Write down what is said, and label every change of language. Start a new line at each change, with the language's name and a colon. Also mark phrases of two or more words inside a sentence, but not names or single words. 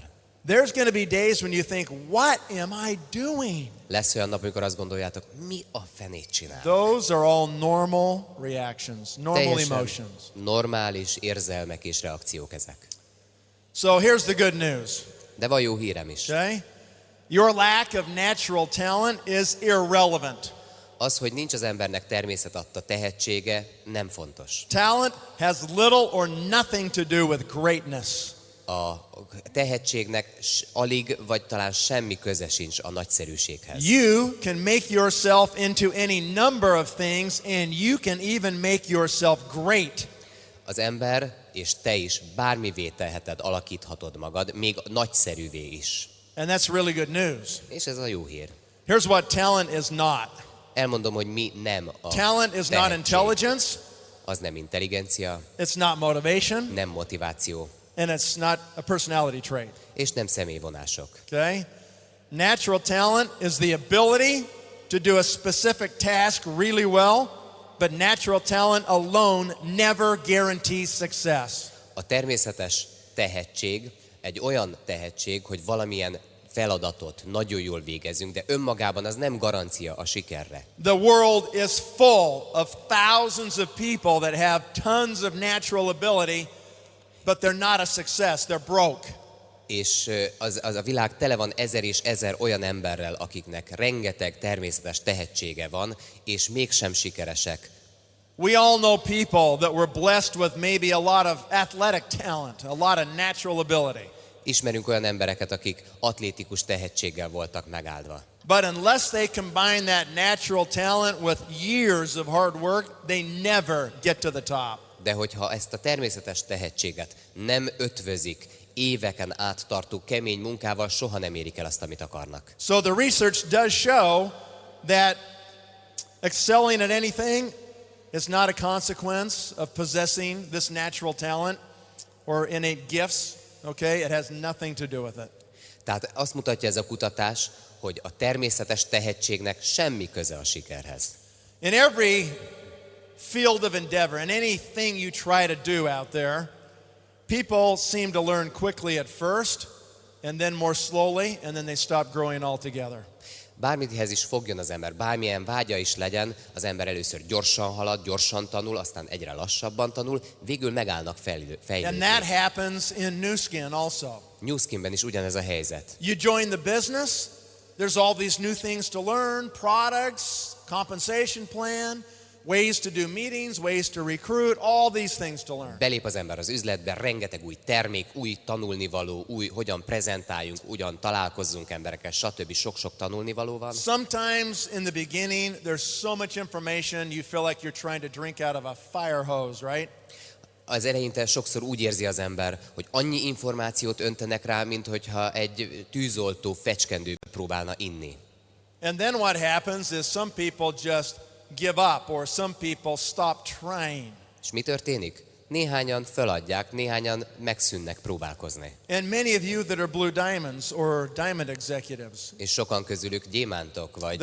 English: There's going to be days when you think, what am I doing?
Hungarian: Lesz olyan nap, amikor azt gondoljátok, mi a fenét csinál?
English: Those are all normal reactions, normal
Hungarian: Teljesen
English: emotions.
Hungarian: normális érzelmek és reakciók ezek.
English: So here's the good news,
Hungarian: De van jó hírem is.
English: okay? Your lack of natural talent is irrelevant.
Hungarian: Az, hogy nincs az embernek természetadta tehetsége, nem fontos.
English: Talent has little or nothing to do with greatness.
Hungarian: A tehetségnek alig vagy talán semmi köze sincs a nagyszerűséghez.
English: You can make yourself into any number of things and you can even make yourself great.
Hungarian: Az ember és te is bármivé teheted, alakíthatod magad, még nagyszerűvé is.
English: And that's really good news.
Hungarian: És ez a jó hír.
English: Here's what talent is not.
Hungarian: Elmondom, hogy mi nem a
English: Talent is not
Hungarian: tehetség.
English: intelligence,
Hungarian: Az nem intelligencia,
English: it's not motivation,
Hungarian: nem motiváció,
English: and it's not a personality trait.
Hungarian: és nem személyvonások.
English: Okay? Natural talent is the ability to do a specific task really well, but natural talent alone never guarantees success.
Hungarian: A természetes tehetség egy olyan tehetség, hogy valamilyen feladatot nagyon jól végezünk, de önmagában az nem garancia a sikerre.
English: The world is full of thousands of people that have tons of natural ability, but they're not a success, they're broke.
Hungarian: És az a világ tele van ezer és ezer olyan emberrel, akiknek rengeteg természetes tehetsége van, és mégsem sikeresek.
English: We all know people that were blessed with maybe a lot of athletic talent, a lot of natural ability.
Hungarian: Ismerünk olyan embereket, akik atlétikus tehetséggel voltak megáldva.
English: But unless they combine that natural talent with years of hard work, they never get to the top.
Hungarian: De hogyha ezt a természetes tehetséget nem ötvözik éveken át tartó kemény munkával, soha nem érik el azt, amit akarnak.
English: So the research does show that excelling at anything is not a consequence of possessing this natural talent or innate gifts. Okay, it has nothing to do with it.
Hungarian: Tehát azt mutatja ez a kutatás, hogy a természetes tehetségnek semmi köze a sikerhez.
English: In every field of endeavor, in anything you try to do out there, people seem to learn quickly at first, and then more slowly, and then they stop growing altogether.
Hungarian: Bármithez is fogjon az ember, bármilyen vágya is legyen, az ember először gyorsan halad, gyorsan tanul, aztán egyre lassabban tanul, végül megállnak
English: And
Hungarian: fejlődni.
English: that happens in New Skin also.
Hungarian: New Skinben is ugyanez a helyzet.
English: You join the business, there's all these new things to learn, products, compensation plan, ways to do meetings, ways to recruit, all these things to learn.
Hungarian: Belép az ember az üzletbe, rengeteg új termék, új tanulnivaló, új hogyan prezentáljunk, hogyan találkozzunk emberekkel, stb. Sok-sok tanulnivaló van.
English: Sometimes in the beginning, there's so much information, you feel like you're trying to drink out of a fire hose, right?
Hungarian: Az eleinte sokszor úgy érzi az ember, hogy annyi információt öntenek rá, mint hogyha egy tűzoltó fecskendőbe próbálna inni.
English: And then what happens is some people just give up or some people stop trying.
Hungarian: És mi történik? Néhányan föladják, néhányan megszűnnek próbálkozni.
English: And many of you that are blue diamonds or diamond executives
Hungarian: És sokan közülük gyémántok, vagy